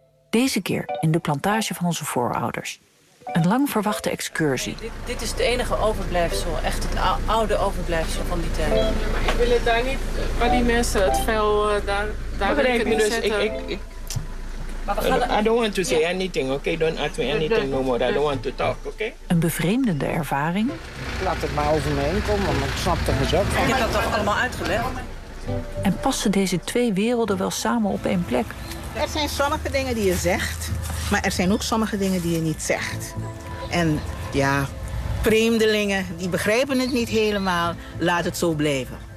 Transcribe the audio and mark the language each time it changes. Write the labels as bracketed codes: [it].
[nl] Deze keer in de plantage van onze voorouders. Een lang verwachte excursie. Dit is het enige overblijfsel, echt het oude overblijfsel van die tijd. Ik wil het daar niet, waar die mensen het vuil daar wil ik het niet zetten. [en] I don't want to say anything, okay? Don't ask me anything no more. I don't want to talk, okay? [nl] Een bevreemdende ervaring. Laat het maar over me heen komen, want ik snap er eens ook van. Ik heb dat toch allemaal uitgelegd? En passen deze twee werelden wel samen op één plek? Er zijn sommige dingen die je zegt, maar er zijn ook sommige dingen die je niet zegt. En ja, vreemdelingen, die begrijpen het niet helemaal, laat het zo blijven.